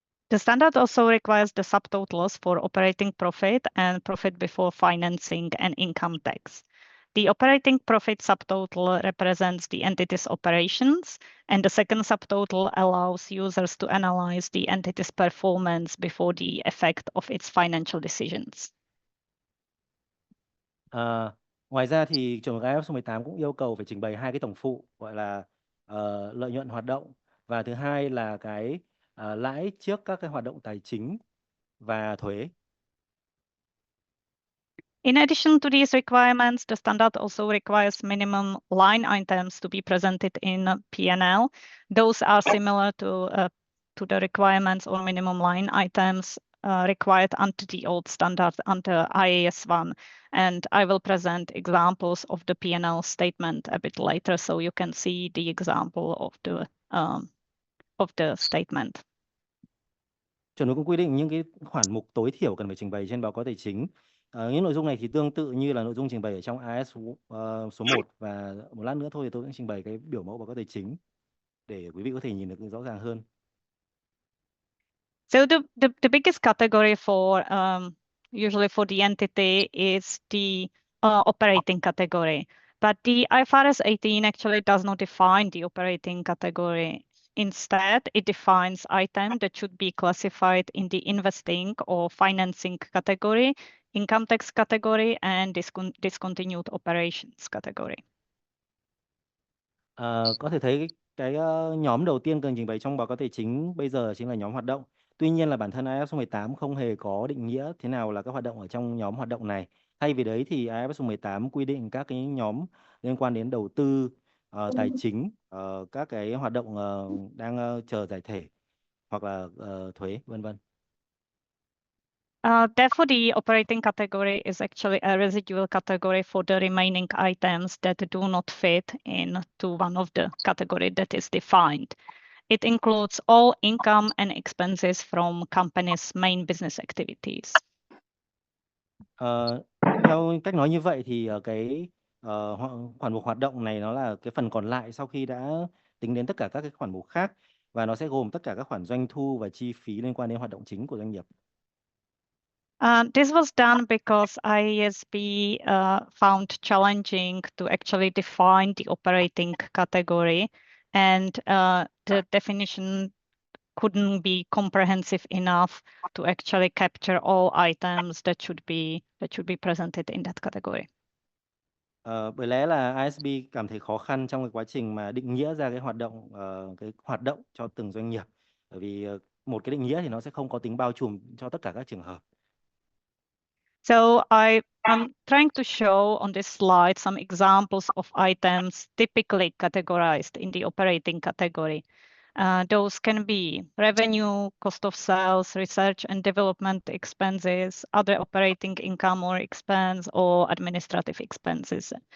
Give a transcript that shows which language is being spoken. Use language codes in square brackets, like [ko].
[en] The standard also requires the subtotals for operating profit and profit before financing and income tax. The operating profit subtotal represents the entity's operations, and the second subtotal allows users to analyze the entity's performance before the effect of its financial decisions. [vi] Ngoài ra thì chuẩn mực IFRS số 18 cũng yêu cầu phải trình bày hai cái tổng phụ, gọi là lợi nhuận hoạt động, và thứ hai là cái lãi trước các cái hoạt động tài chính và thuế. [en] In addition to these requirements, the standard also requires minimum line items to be presented in P&L. Those are similar to the requirements or minimum line items required under the old standard under IAS 1. And I will present examples of the P&L statement a bit later, so you can see the example of the statement. [vi] Chuẩn mực cũng quy định những cái khoản mục tối thiểu cần phải trình bày trên báo cáo tài chính. Những nội dung này thì tương tự như là nội dung trình bày ở trong IAS số 1, và một lát nữa thôi thì tôi sẽ trình bày cái biểu mẫu báo cáo tài chính để quý vị có thể nhìn được rõ ràng hơn. [en] So the biggest category for usually for the entity is the operating category, but the IFRS 18 actually does not define the operating category. Instead, it defines items that should be classified in the investing or financing category, income tax category, and discontinued operations category. [vi] Có thể thấy cái nhóm đầu tiên cần trình bày trong báo cáo tài chính bây giờ chính là nhóm hoạt động. Tuy nhiên là bản thân IFRS số 18 không hề có định nghĩa thế nào là các hoạt động ở trong nhóm hoạt động này. Thay vì đấy thì IFRS số 18 quy định các cái nhóm liên quan đến đầu tư, tài chính, các cái hoạt động đang chờ giải thể hoặc là thuế, vân vân. [en] Therefore, the operating category is actually a residual category for the remaining items that do not fit into one of the category that is defined. It includes all income and expenses from company's main business activities. [vi] Theo cách nói như vậy thì cái khoản mục hoạt động này nó là cái phần còn lại sau khi đã tính đến tất cả các cái khoản mục khác, và nó sẽ gồm tất cả các khoản doanh thu và chi phí liên quan đến hoạt động chính của doanh nghiệp. [en] This was done because IASB found challenging to actually define the operating category, and the definition couldn't be comprehensive enough to actually capture all items that should be presented in that category. [vi] Bởi lẽ là ISB cảm thấy khó khăn trong cái quá trình mà định nghĩa ra cái hoạt động cho từng doanh nghiệp. Bởi vì một cái định nghĩa thì nó sẽ không có tính bao trùm cho tất cả các trường hợp. [en] So I'm trying to show on this slide some examples of items typically categorized in the operating category. Those can be revenue, cost of sales, research and development expenses, other operating income or expense, or administrative expenses.